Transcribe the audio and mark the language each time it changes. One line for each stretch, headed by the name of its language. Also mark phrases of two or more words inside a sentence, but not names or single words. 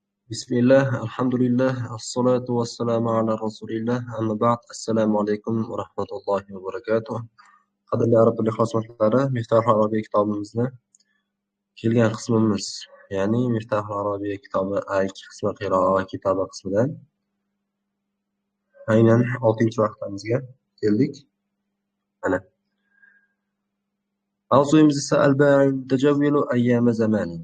Arabic: بسم الله الحمد لله الصلاة والسلام على رسول الله أما بعد السلام عليكم ورحمة الله وبركاته
Uzbek: qadrli arab tili xizmatlari Miftahul Arabiya kitobimizni kelgan qismimiz ya'ni Miftahul Arabiya kitobi qismi
Arabic: قراءة وكتابة
Uzbek: qismidan aynan 6-vaqtimizga keldik. Mana mavzuyimiz esa
Arabic: البائع المتجول أيام زمان.